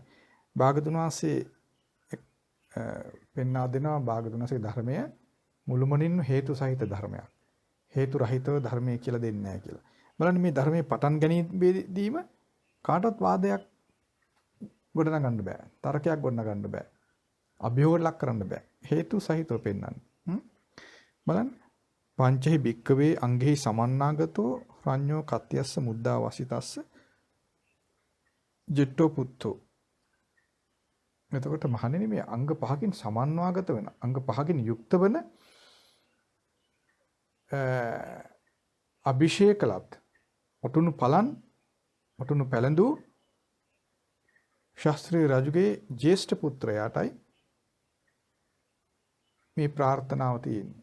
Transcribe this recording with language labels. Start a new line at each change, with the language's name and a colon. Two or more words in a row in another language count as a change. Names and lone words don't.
Sinhala: භාගතුන් වහන්සේ පෙන්වා දෙනවා භාගතුන් වහන්සේ ධර්මය මුළුමනින්ම හේතු සහිත ධර්මයක්. හේතු රහිතව ධර්මය කියලා දෙන්නේ නැහැ කියලා. බලන්න මේ ධර්මයේ පටන් ගැනීමේදීම කාටවත් වාදයක් ගොඩනගන්න බෑ. තර්කයක් ගොඩනගන්න බෑ. අභියෝගයක් ලක් කරන්න බෑ. හේතු සහිතව පෙන්වන්නේ.
Pali: බලන්න පංචහි භික්කවේ අංගෙහි සමන්නාගතෝ රඤ්ඤෝ කත්තියස්ස මුද්දා වසිතස්ස ජෙට්ටෝ පුත්තෝ.
Sinhala: එතකොට මහණෙනි, මේ අංග පහකින් සමන්වාගත වෙන, අංග පහකින් යුක්ත වෙන අභිෂේකලත් ඔටුනු පලන්, ඔටුනු පැලඳු ශාස්ත්‍රීය රජුගේ ජේෂ්ඨ පුත්‍රයාටයි මේ ප්‍රාර්ථනාව තියෙන්නේ.